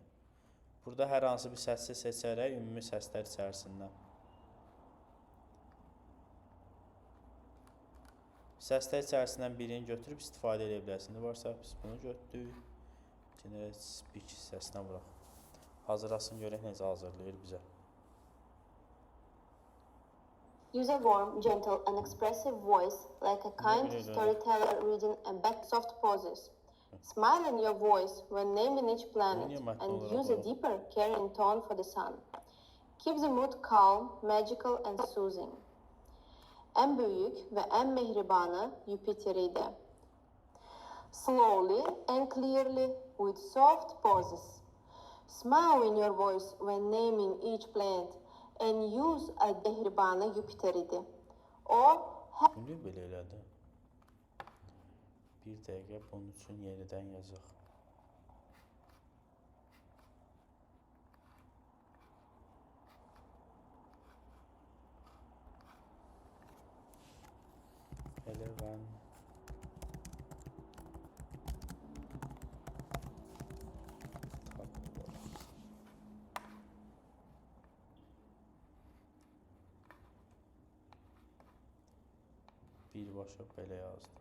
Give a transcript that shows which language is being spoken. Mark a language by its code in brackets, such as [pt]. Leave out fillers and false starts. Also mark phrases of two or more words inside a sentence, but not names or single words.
[az] Burada hər hansı bir səsi seçərək ümumi səslər içərisindən. Səslər içərisindən birini götürüb istifadə edə bilərsiniz. Varsa biz bunu götürdük. [en] Generate speech [az] hissəsinə vuraq. Hazırlasın, görək necə hazırlayır bizə. [en] Use a warm, gentle, and expressive voice, like a kind storyteller reading a back soft pauses. Smile in your voice when naming each planet, and use a deeper, caring tone for the sun. Keep the mood calm, magical, and soothing. [tr] En büyük ve en mehribanı Jüpiter'iydi. [en] Slowly and clearly with soft pauses. Smile in your voice when naming each planet, and use a [tr] mehribanı Jüpiter'iydi. [az] O Niyə belə elədi? Bir dəqiqə bunun üçün yenidən yazaq. Eleven birbaşa belə yazdım.